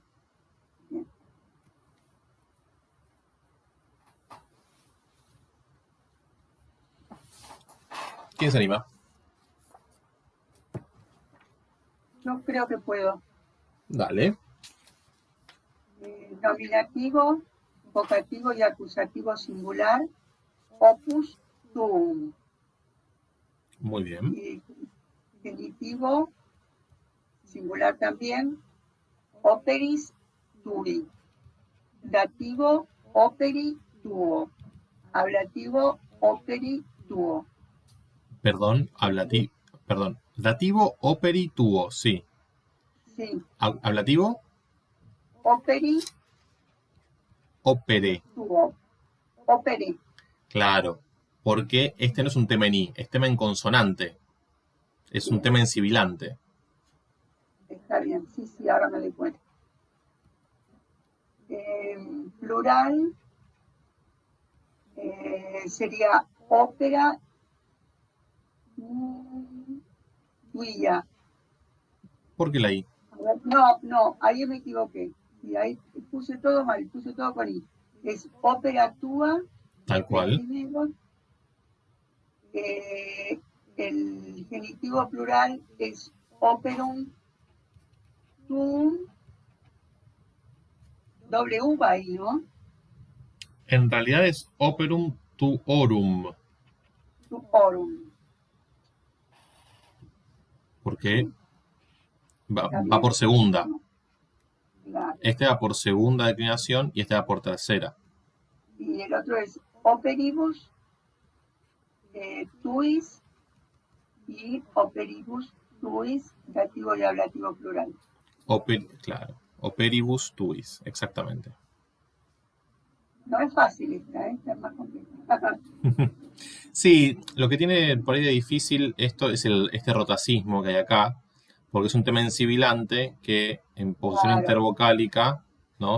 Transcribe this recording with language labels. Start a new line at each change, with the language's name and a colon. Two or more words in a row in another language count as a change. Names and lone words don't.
Spanish: ¿Quién se anima? Yo creo que puedo. Dale. Nominativo, vocativo y acusativo singular,
Latin: opus tuum.
Spanish: Muy bien. Y genitivo, singular también,
Latin: operis tui. Dativo, operi tuo. Ablativo, operi tuo. Perdón, dativo, operi, tuo,
Spanish: sí. Sí, Ablativo,
Latin: operi opere. tuo. Operi.
Spanish: Claro, porque este no es un tema en i, es tema en consonante. Es un tema en sibilante. Está bien, sí, ahora me doy cuenta. Plural sería ópera tuya. ¿Por qué la i? No, ahí me equivoqué. Y ahí puse todo mal, puse todo con i. Es
Latin: ópera tua.
Spanish: Tal cual. Primero. El genitivo plural es
Latin: operum tuum.
Spanish: Doble U va ahí, ¿no? En realidad es
Latin: operum tuorum, Tuorum.
Spanish: porque va por segunda. Claro. Este va por segunda declinación y este va por tercera. Y el otro es
Latin: operibus tuis
Spanish: y
Latin: operibus tuis,
Spanish: dativo y ablativo plural. Claro,
Latin: operibus tuis,
Spanish: exactamente. No es fácil esta es más compleja. Sí, lo que tiene por ahí de difícil esto es este rotacismo que hay acá, porque es un tema en sibilante que en posición Claro. intervocálica, ¿no?